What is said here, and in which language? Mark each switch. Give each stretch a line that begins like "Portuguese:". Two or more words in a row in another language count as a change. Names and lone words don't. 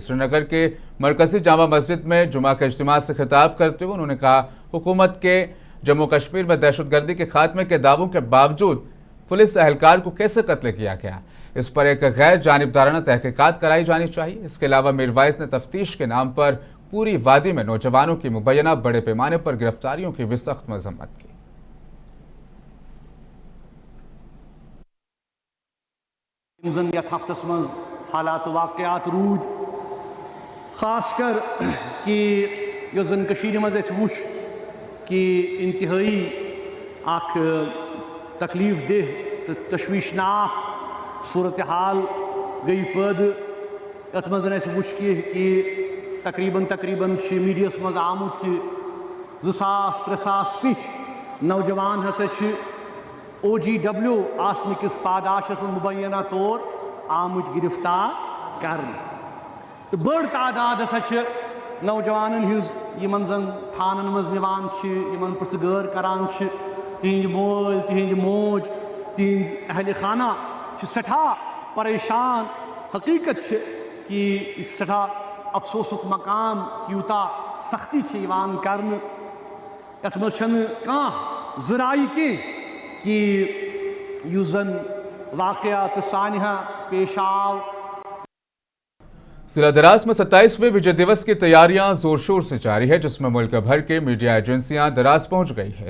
Hindi: श्रीनगर के मरकजी जामा मस्जिद में जुमा के इज्तिमा से खिताब करते हुए उन्होंने कहा, हुकूमत के जम्मू कश्मीर में दहशतगर्दी के खात्मे के दावों के बावजूद पुलिस एहलकार को कैसे कत्ल किया गया, इस पर एक गैर जानिबदाराना तहकीकात कराई जानी चाहिए। इसके अलावा मीरवाइज ने तफ्तीश के नाम पर पूरी वादी में नौजवानों की मुबैना बड़े पैमाने पर गिरफ्तारियों की भी सख्त मजम्मत की।
Kashmiri: हफ्तस मज हालात वाकयात रूद खासकर कि जन मज वो कि इंतहाई अख तकलीफ देह तो तशवीशनाक सूरत हाल गई पैद ये मज वो कि तकरीबन मीडिया मज आमुत कि 2000-3000 पिछ नौजवान हसा OGW आसने किस पादाश मुबैना तौर आमुत गिरफ्तार कर तो बड़ तादाद हसा नौजवान हज जन थानन मज निवान पुरसगर करान तिहद मोल तिहद मोज तिहद अहल खाना सठा परेशान। हकीकत कि सठा अफसोसुक मकाम यूता सख्ती कर यथ मज जराई के कि युजन वाकयात सानिहा पेश आव।
Hindi: जिला दराज में 27वें विजय दिवस की तैयारियां जोर शोर से जारी है, जिसमें मुल्क भर के मीडिया एजेंसियां दराज पहुंच गई है।